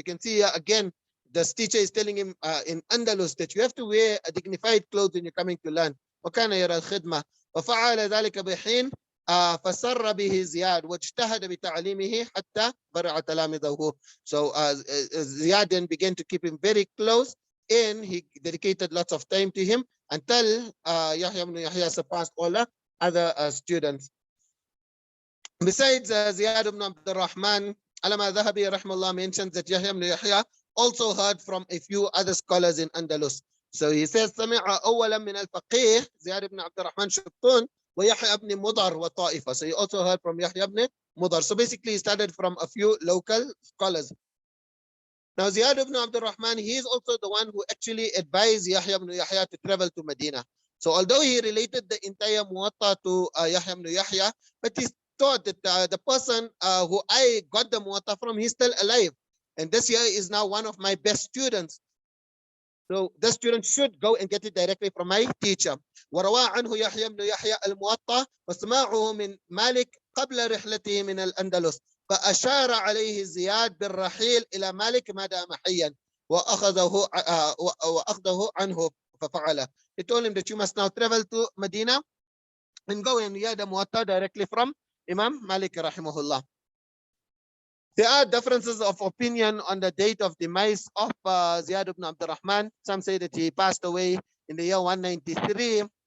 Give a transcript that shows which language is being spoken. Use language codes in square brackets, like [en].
[en] So you can see again, this teacher is telling him in Andalus that you have to wear a dignified clothes when you're coming to learn. [ar] وكان يرى الخدمة وفعل ذلك بحين فسر به زياد واجتهد بتعليمه حتى برع تلاميذه. [en] So Ziyad then began to keep him very close, and he dedicated lots of time to him until Yahya ibn Yahya surpassed all the other students. Besides, Ziyad ibn Abdul Rahman, Alama Dhahabi rahimahullah mentions that Yahya ibn Yahya also heard from a few other scholars in Andalus. So he says, [ar] سمع أولا من الفقيه زياد ibn Abdul Rahman Shubtun ويحيى ibn Mudar وطائفة. [en] So he also heard from Yahya ibn Mudar. So basically he started from a few local scholars. Now Ziyad ibn Abdul Rahman, he is also the one who actually advised Yahya ibn Yahya to travel to Medina. So although he related the entire Muwatta to Yahya ibn Yahya, but he thought that the person who I got the Muwatta from, he's still alive. And this year is now one of my best students. So the student should go and get it directly from my teacher. [ar] وروى عنه يحيى بن يحيى الموطأ وسماعه من مالك قبل رحلته من الأندلس فأشار عليه زياد بالرحيل إلى مالك ما دام حيا وأخذه عنه ففعله. [en] He told him that you must now travel to Medina and go and hear the Muwatta directly from Imam Malik rahimahullah. There are differences of opinion on the date of demise of Ziyad ibn Abdul Rahman. Some say that he passed away in the year 193.